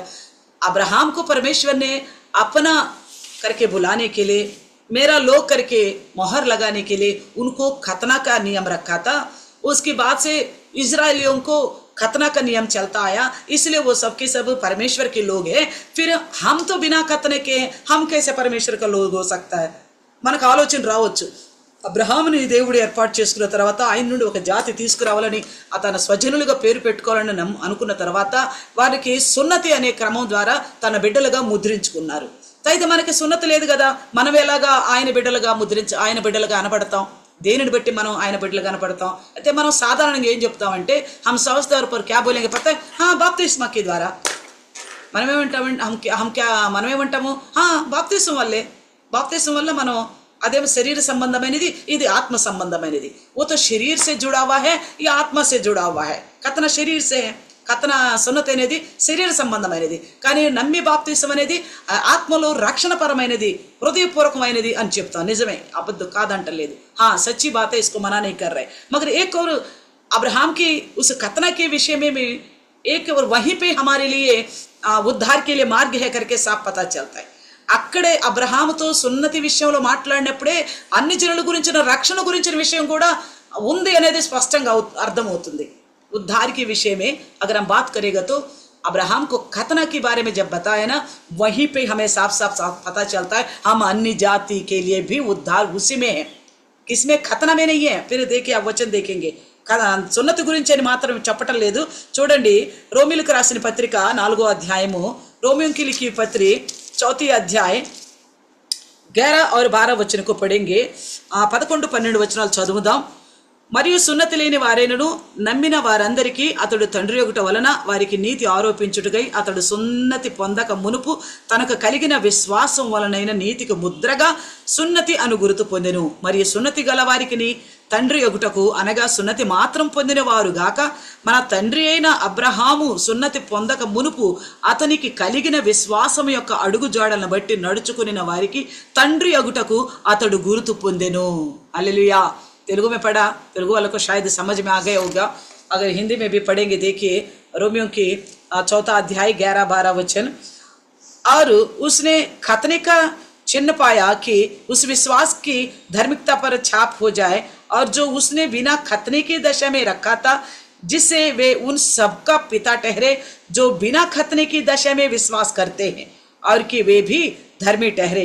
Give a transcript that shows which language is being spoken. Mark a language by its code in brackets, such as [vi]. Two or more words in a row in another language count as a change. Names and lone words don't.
[hi] अब्राहम को परमेश्वर ने अपना करके बुलाने के लिए, मेरा लोग करके मोहर लगाने के लिए उनको खतना का नियम रखा था. उसके बाद से इजरायलियों को खतना का नियम चलता आया, इसलिए वो सबके सब परमेश्वर के लोग हैं. फिर हम तो बिना खतने के हम कैसे परमेश्वर का लोग हो सकता है? [te] మనకు ఆలోచన రావచ్చు. అబ్రహాముని దేవుడు ఏర్పాటు చేసుకున్న తర్వాత ఆయన నుండి ఒక జాతి తీసుకురావాలని, తన స్వజనులుగా పేరు పెట్టుకోవాలని అనుకున్న తర్వాత వారికి సున్నతి అనే క్రమం ద్వారా తన బిడ్డలుగా ముద్రించుకున్నారు. అయితే మనకి సున్నతి లేదు కదా, మనం ఎలాగా ఆయన బిడ్డలుగా అనబడతాం? దేనిని బట్టి మనం ఆయన బిడ్డలు కనపడతాం? అయితే మనం సాధారణంగా ఏం చెప్తామంటే [hi] हम समझते और पर क्या बोलेंगे पता है? हाँ బాప్తిస్మా के द्वारा. [te] మనమేమంటాము? బాప్తిస్మం వల్లే. బాప్తిస్మం వల్ల మనం అదేమో శరీర సంబంధమైనది, ఇది ఆత్మ సంబంధమైనది. [hi] वो तो शरीर से जुड़ा हुआ है, ये आत्मा से जुड़ा हुआ है. खतना शरीर से है, खतना [te] సున్నతి అనేది శరీర సంబంధమైనది. కానీ నమ్మి బాప్తిసం అనేది ఆత్మలో రక్షణపరమైనది, హృదయపూర్వకమైనది అని చెప్తాం. నిజమే, అబద్ధం కాదంటలేదు. [hi] हाँ सच्ची बात है, इसको मना नहीं कर रहे. मगर एक और अब्राहम की उस खतना के विषय में भी एक और वहीं पे हमारे लिए उद्धार के लिए मार्ग है करके साफ पता चलता है. [te] అక్కడే అబ్రహాముతో సున్నతి విషయంలో మాట్లాడినప్పుడే అన్ని జనుల గురించిన రక్షణ గురించిన విషయం కూడా ఉంది అనేది స్పష్టంగా అర్థమవుతుంది. [hi] उद्धार के विषय में अगर हम बात करेगा तो अब्राहम को खतना के बारे में जब बताया ना, वहीं पे हमें साफ साफ पता चलता है हम अन्य जाति के लिए भी उद्धार उसी में है, किसमें? खतना में नहीं है. फिर देखिए आप वचन देखेंगे, [te] సున్నతి గురించి అని మాత్రం చెప్పటం లేదు. చూడండి, రోమిలకు రాసిన పత్రిక 4వ అధ్యాయము, [hi] रोमियों लिखी पत्री 4th अध्याय 11 और 12 वचन को पढ़ेंगे. [te] 11-12 వచనాలు చదువుదాం. మరియు సున్నతి లేని వారైనను నమ్మిన వారందరికీ అతడు తండ్రి యొగుట వలన వారికి నీతి ఆరోపించుటకై అతడు సున్నతి పొందక మునుపు తనకు కలిగిన విశ్వాసం వలనైన నీతికి ముద్రగా సున్నతి అను గుర్తు పొందెను. మరియు సున్నతి గల వారికి తండ్రి యొగుటకు అనగా సున్నతి మాత్రం పొందిన వారు గాక మన తండ్రి అయిన అబ్రహాము సున్నతి పొందక మునుపు అతనికి కలిగిన విశ్వాసం యొక్క అడుగు జాడలను బట్టి నడుచుకుని వారికి తండ్రి యొగుటకు అతడు గుర్తు పొందెను. హల్లెలూయా. [hi] तेलुगु में पढ़ा, तेलुगु वालों को शायद समझ में आ गया होगा. अगर हिंदी में भी पढ़ेंगे, देखिए रोमियों की 4th अध्याय 11-12 वचन. और उसने खतने का चिन्ह पाया कि उस विश्वास की धार्मिकता पर छाप हो जाए, और जो उसने बिना खतने की दशा में रखा था जिससे वे उन सबका पिता ठहरे जो बिना खतने की दशा में विश्वास करते हैं, और कि वे भी धर्मी ठहरे.